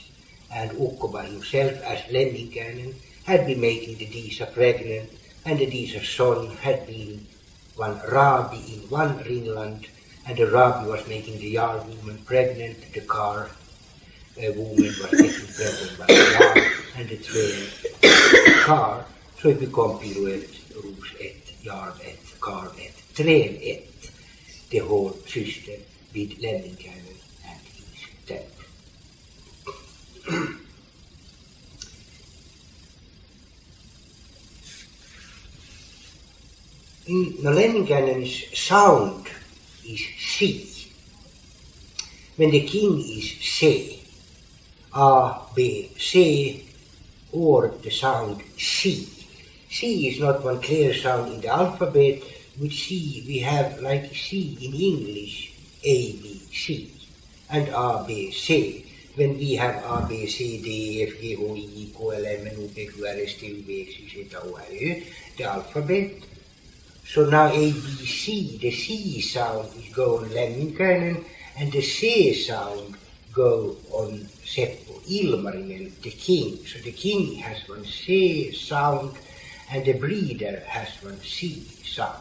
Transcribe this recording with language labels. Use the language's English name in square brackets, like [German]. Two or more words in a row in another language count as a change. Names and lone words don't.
[English] And Ukko by himself, as Lemminkäinen, had been making the Disa pregnant, and the Disa's son had been one rabbi in one ringland, and the rabbi was making the Jarl woman pregnant, the Kar woman was making pregnant by the Jarl, and the Träl Kar, so it became Piruet, Rus et, Jarl et, Kar et, Träl et, the whole system with Lemminkäinen and his temple. Lemminkäinen's sound is C. When the king is C, A, B, C, or the sound C. C is not one clear sound in the alphabet. With C we have like C in English, A, B, C, and A, B, C. When we have A, B, C, D, F, G, H, I, K, L, M, N, O, P, Q, R, S, T, U, V, X, Y, Z, O, R, Ö, the alphabet. So now A, B, C, the C sound is go on Lemminkäinen, and the C sound go on Seppo Ilmarinen, the king. So the king has one C sound, and the breeder has one C sound.